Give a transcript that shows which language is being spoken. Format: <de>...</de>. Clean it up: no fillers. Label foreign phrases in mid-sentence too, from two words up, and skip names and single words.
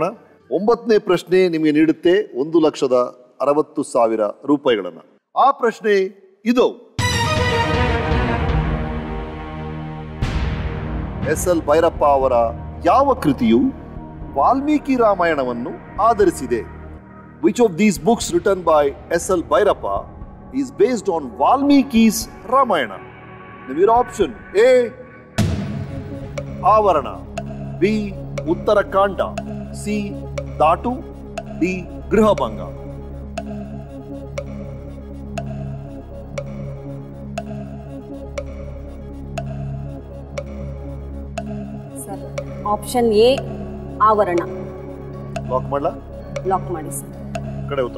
<kn>9ನೇ ಪ್ರಶ್ನೆ ನಿಮಗೆ ನೀಡುತ್ತೆ 1,60,000 ರೂಪಾಯಿಗಳನ್ನು. ಆ ಪ್ರಶ್ನೆ ಇದು. SL ಭೈರಪ್ಪ ಅವರ ಯಾವ ಕೃತಿಯು ವಾಲ್ಮೀಕಿ ರಾಮಾಯಣವನ್ನು ಆಧರಿಸಿದೆ?</kn> <en>Which of these books written by SL Bhairappa is based on Valmiki's Ramayana? Your option A. Avarana, B. Uttarakanda, C. Datu, D. Grihabanga.</en> <kn>ಸರ್</kn> <en>option A</en> <kn>ಆವರಣ. ಲಾಕ್ ಮಾಡಲಾ? ಲಾಕ್ ಮಾಡಿ ಸರ್. ಕಡೆ ಉತ್ತರ.</kn>